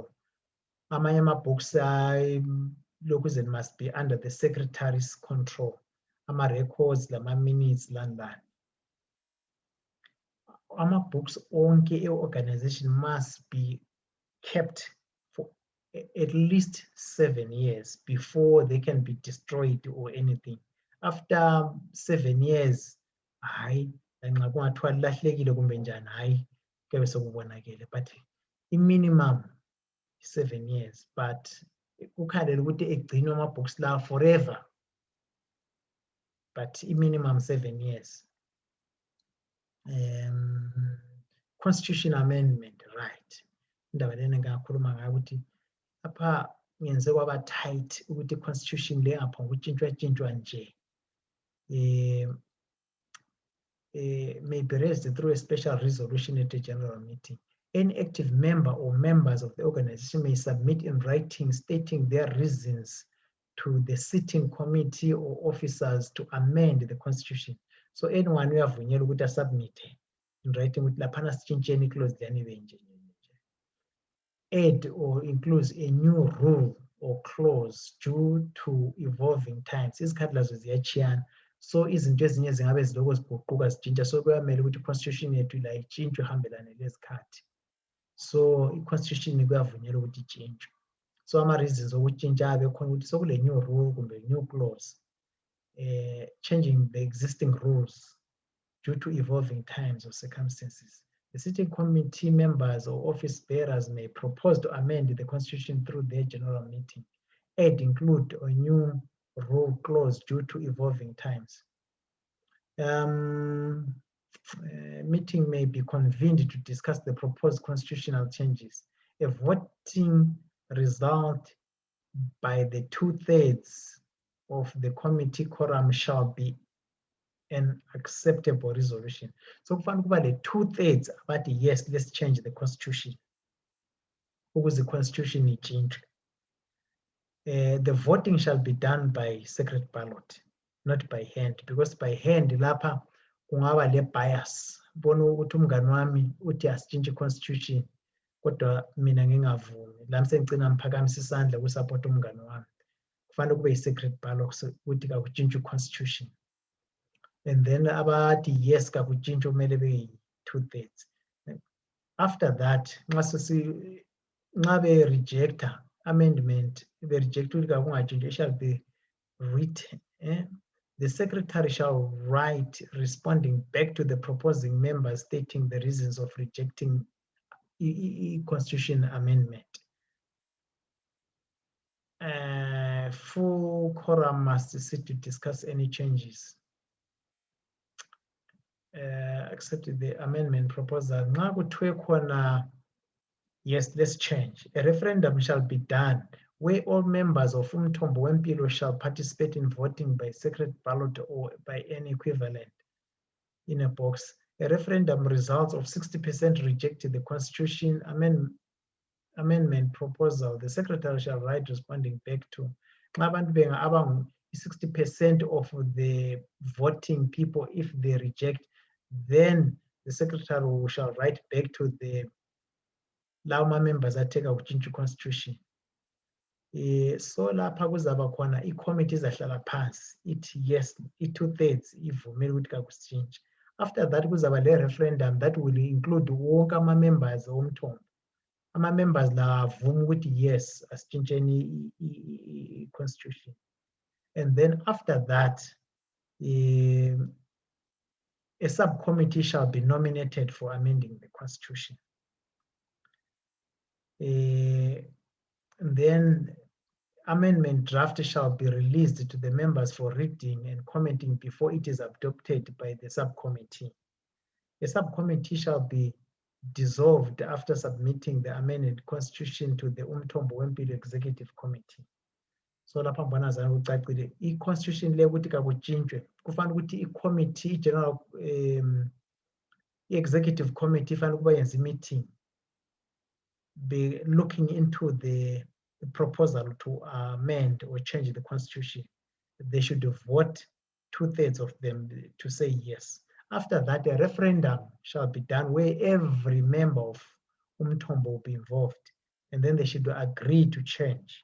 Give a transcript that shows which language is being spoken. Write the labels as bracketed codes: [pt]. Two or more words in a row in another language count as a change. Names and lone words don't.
[nd] Amanye ama-books [en] must be under the secretary's control. [nd] Ama-records, lama-minutes, lani. Ama-books onke e-organization [en] must be kept for at least 7 years before they can be destroyed or anything. After 7 years, [nd] hayi, nxa kungathiwa lilahlekile kumbe njani, hayi, kuyabe sekubonakele. But i-minimum [en] 7 years, but [nd] kukhalela ukuthi egcinwe ama-books la [en] forever, but [nd] i-minimum [en] 7 years. Constitution amendment, right. [nd] Indaba lena ngakhuluma ngayo ukuthi apha ngenze kwaba tight ukuthi i-constitution le apha ngutshintshwa nje. [en] May be raised through a special resolution at a general meeting. Any active member or members of the organization may submit in writing stating their reasons to the sitting committee or officers to amend the constitution. So anyone [nd] uyavunyelwa ukuthi asubmit [en] in writing [nd] ukuthi laphana sitshintsheni i-clause leyani ibe nje. [en] Add or includes a new rule or clause due to evolving times. [nd] Izikhathi lazo ziyachiyana. So izinto ezinye zingabe ziloko ziguquka zitshintsha, so kuyamele ukuthi i-constitution yethu la itshintshwe ihambelane lezikhathi. So i-constitution kuyavunyelwa ukuthi itshintshwe. So ama-reasons okutshintsha bekhona ukuthi sokule [en] new rule kumbe new clause, changing the existing rules due to evolving times or circumstances. The sitting committee members or office bearers may propose to amend the constitution through their general meeting, include a new rule clause due to evolving times. Meeting may be convened to discuss the proposed constitutional changes. A voting result by the 2/3 of the committee quorum shall be an acceptable resolution. [nd] So kufanele kuba le 2/3 abathi [en] yes, let's change the constitution. [nd] Ukuze [en] the constitution [nd] ichinjwe. [en] The voting shall be done by secret ballot, not by hand, because by hand [nd] lapha kungaba le [en] bias. [nd] Bona ukuthi umngani wami uthi asitshintshe constitution kodwa mina ngingavumi. La ngicina ngiphakamisa isandla kusupport umngani wami. Kufanele kube secret ballot ukuthi kakutshintshwe constitution. [en] And then [nd] abathi yes kakutshintshwe kumele be 2/3. [en] After that [nd] nxa be rejecta amendment, be reject ukuthi kakungatshintshwe, [en] shall be written. The secretary shall write responding back to the proposing members stating the reasons of rejecting constitution amendment. Full quorum must sit to discuss any changes. Accepted the amendment proposal. [nd] Nxa kuthiwe khona [en] yes, let's change. A referendum shall be done where all members of Umthombo Wempilo shall participate in voting by secret ballot or by any equivalent in a box. A referendum results of 60% rejected the constitution amendment proposal. The secretary shall write responding back to 60% of the voting people. If they reject, then the secretary shall write back to the Lauma members that take out into constitution. [nd] So lapha kuzaba khona i-committee izahlala phansi ithi yes, i-2/3 ivumile ukuthi kakusitshintshe. [en] After that [nd] kuzaba le referendum [en] that will include [nd] wonke ama-members omthombo. Ama-members la avuma ukuthi yes, asitshintsheni i-constitution. [en] And then after that, a subcommittee shall be nominated for amending the constitution. And then amendment draft shall be released to the members for reading and commenting before it is adopted by the subcommittee. A subcommittee shall be dissolved after submitting the amended constitution to the Umthombo Wempilo Executive Committee. [nd] So lapha mbona zana kucacile i-constitution le ukuthi kakutshintshwe kufanele ukuthi i-committee [en] general executive committee [nd] fanele kuba yenza [en] meeting be looking into the proposal to amend or change the constitution. They should vote 2/3 of them to say yes. After that, a referendum shall be done where every member of Umthombo will be involved, and then they should agree to change.